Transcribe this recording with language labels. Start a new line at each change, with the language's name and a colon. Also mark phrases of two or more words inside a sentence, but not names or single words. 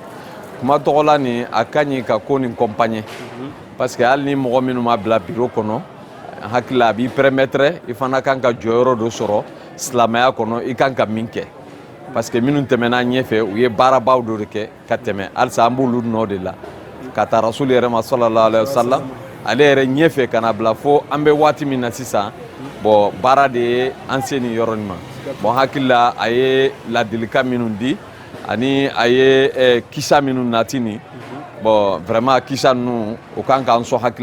Bambara: kuma tɔgɔ la nin a ka ɲi ka ko nin kɔnpaɲɛ parce que hali ni mɔgɔ minnu ma bila biro kɔnɔ hakili a b'i permettre i fana kan ka jɔyɔrɔ dɔ sɔrɔ silamɛya kɔnɔ i kan ka min kɛ parce que minnu tɛmɛna ɲɛfɛ u ye baarabaw dɔ de kɛ ka tɛmɛ halisa an b'olu nɔ de la ka taa rasuli yɛrɛ ma
Arabic: صلى الله عليه
Bambara: wasallam ale yɛrɛ ɲɛfɛ ka na bila fo an bɛ waati min na sisan bon baara de ye an se nin yɔrɔ nin ma bon hakili la a ye ladilikan minnu di ani a ye kisa minnu nati nin bon vraiment kisa ninnu o kan k'an sɔn hakili